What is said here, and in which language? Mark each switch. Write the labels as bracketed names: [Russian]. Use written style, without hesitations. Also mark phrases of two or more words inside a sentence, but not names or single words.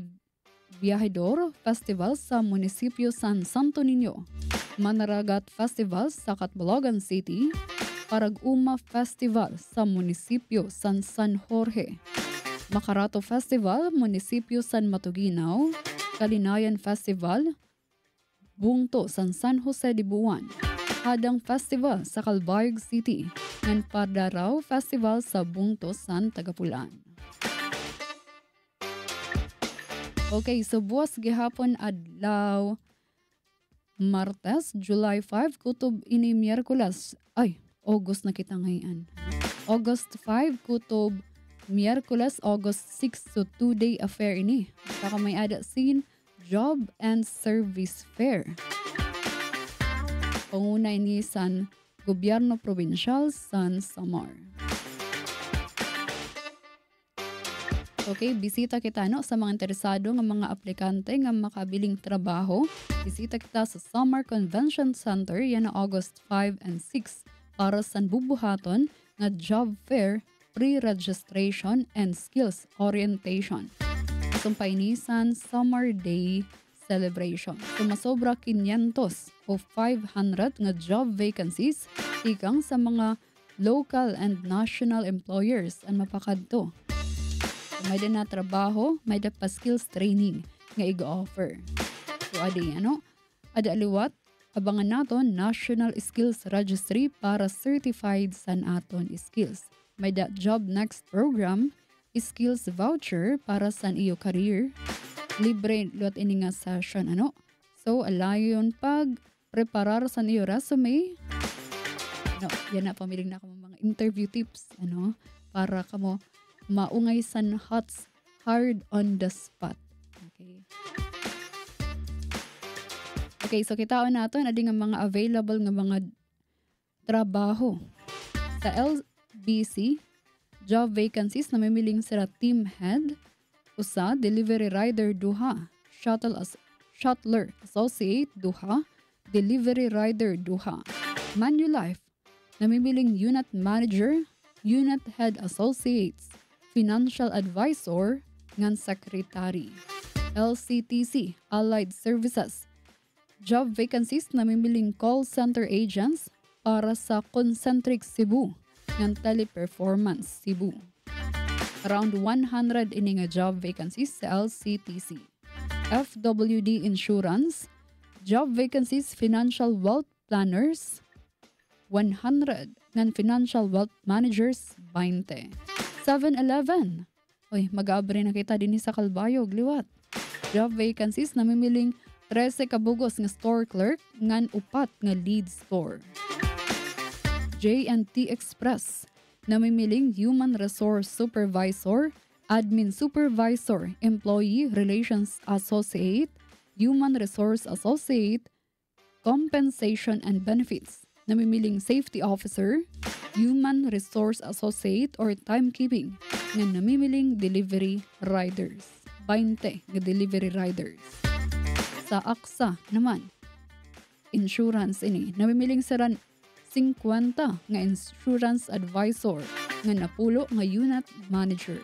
[Waray] Viajador Festival sa munisipyo San Santo Niño, Manaragat Festival sa Catbalogan City, Parag-Uma Festival sa munisipyo San Jorge, Makarato Festival, munisipyo San Matuginaw, Kalinayan Festival, Bungto San Jose de Buwan, Hadang Festival sa Calbayog City, and Pardaraw Festival sa Bungto San Tagapulan. Okay, so buwas gihapon adlaw Martes, July 5, kutob ini Miyerkules. August na kita ngayon. August 5, kutob Miyerkules, August 6, so [English] 2-day affair [Waray] ini. Saka may ada scene, Job and Service Fair. Panguna ini san Gobyerno Provincial San Samar. Okay, bisita kita sa mga interesado ng mga aplikante ng makabiling trabaho. Bisita kita sa Samar Convention Center yan na August 5 and 6 para sa bubuhaton na job fair, [English] pre-registration and skills orientation. [Waray] Sumpay nisan Summer Day celebration. Sumasobra 500 o 500 nga [English] job vacancies [Waray] ikang sa mga [English] local and national employers [Waray] ang mapakadto. May na trabaho, may da pa [English] skills training [Waray] nga i-offer. So ada aliwat, abangan naton National Skills Registry para certified san aton skills. May da Job Next program, [English] skills voucher [Waray] para san iyo career, libre luat ini nga session So alayon pag preparar sa niyo resume. No, yan na pamiling na kamo mga [English] interview tips [Waray] para kamo maungay san [English] hard on the spot. [Waray] Okay, so kitaon nato na nga mga available nga mga trabaho sa LBC [English] job vacancies [Waray] na mimiling sila [English] team head, [Waray] usa, [English] delivery rider [Waray] duha, [English] shuttler associate [Waray] duha, [English] delivery rider [Waray] duha. [English] Manulife, namimiling unit manager, unit head associates, financial advisor, [Waray] ngan secretary. LCTC, Allied Services, [English] job vacancies [Waray] namimiling [English] call center agents [Waray] para sa Concentric Cebu, ngan Teleperformance Cebu. Around 100 ini nga job vacancies sa LCTC. [English] FWD Insurance, job vacancies financial wealth planners, 100, ngan financial wealth managers, 20. [Waray] 7-Eleven, mag-aabre na kita din sa Calbayog, liwat. Job vacancies namimiling 13 kabugos nga [English] store clerk, [Waray] ngan 4 nga [English] lead store. J&T Express, namimiling human resource supervisor, admin supervisor, employee relations associate, human resource associate, compensation and benefits, namimiling safety officer, human resource associate or timekeeping, [Waray] nga namimiling [English] delivery riders. [Waray] 20 nga delivery riders. Sa AXA naman, insurance ini, namimiling saran 50 nga [English] insurance advisor, [Waray] nga napulo nga [English] unit manager.